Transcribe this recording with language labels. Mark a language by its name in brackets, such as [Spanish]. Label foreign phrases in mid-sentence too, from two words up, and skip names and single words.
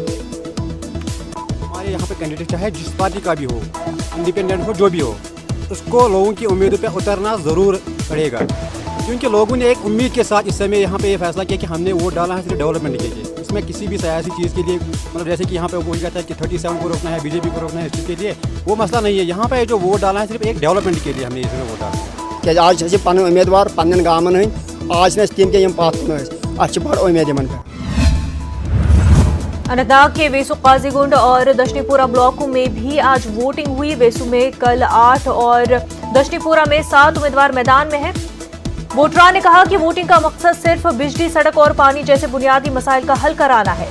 [Hindi] हमारे यहाँ पे कैंडिडेट चाहे जिस पार्टी का भी हो, इंडिपेंडेंट हो, जो भी हो, उसको लोगों की उम्मीदों पे उतरना ज़रूर पड़ेगा, क्योंकि लोगों ने एक उम्मीद के साथ इस समय यहाँ पे ये फैसला किया कि हमने वोट डाला है सिर्फ डेवलपमेंट के लिए। इसमें किसी भी सियासी चीज़ के लिए, मतलब जैसे कि यहाँ पे बोल जाता है कि 37 को रोकना है, बीजेपी को रोकना है, इस चीज़ के लिए वो मसला नहीं है। यहाँ पे जो वोट डाला है सिर्फ एक डेवलपमेंट के लिए हमने इसमें वोट डाला। [Kashmiri] क्या आज पन उम्मीदवार पन्न गामन आज तीन के पत बड़ उम्मीद पे। [Hindi] अनंतनाग के वेसु काजीगुंड और दशनीपुरा ब्लॉकों में भी आज वोटिंग हुई। वेसु में कल 8 और दशनीपुरा में 7 उम्मीदवार मैदान में हैं। वोटरान ने कहा कि वोटिंग का मकसद सिर्फ बिजली, सड़क और पानी जैसे बुनियादी मसाइल का हल कराना है।